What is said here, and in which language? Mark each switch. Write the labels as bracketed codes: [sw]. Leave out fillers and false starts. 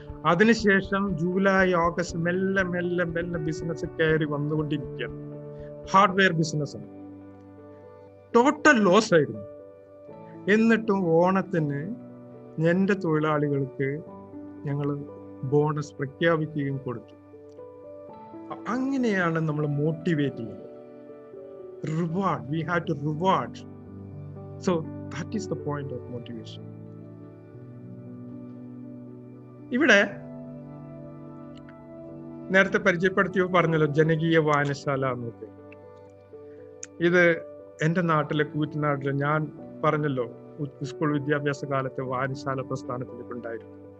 [ml] അതിനുശേഷം July, August മെല്ലെ business കയറി വന്നുകൊണ്ടിരിക്കുകയാണ്. ഹാർഡ്വെയർ ബിസിനസ് ആണ്. ടോട്ടൽ ലോസ് ആയിരുന്നു. എന്നിട്ടും ഓണത്തിന് എൻ്റെ തൊഴിലാളികൾക്ക് ഞങ്ങൾ ബോണസ് പ്രഖ്യാപിക്കുകയും കൊടുത്തു. അങ്ങനെയാണ് നമ്മൾ മോട്ടിവേറ്റ് ചെയ്യുന്നത്. [en] Reward, we have to reward. So that is the point of motivation. [ml] ഇവിടെ നേരത്തെ പരിചയപ്പെടുത്തിയോ പറഞ്ഞല്ലോ ജനകീയ വായനശാല എന്നൊക്കെ. ഇത് എൻ്റെ നാട്ടിലെ കൂറ്റനാട്ടില് ഞാൻ പറഞ്ഞല്ലോ സ്കൂൾ വിദ്യാഭ്യാസ കാലത്തെ വായനശാല പ്രസ്ഥാനത്തിലേക്ക് ഉണ്ടായിരുന്നു.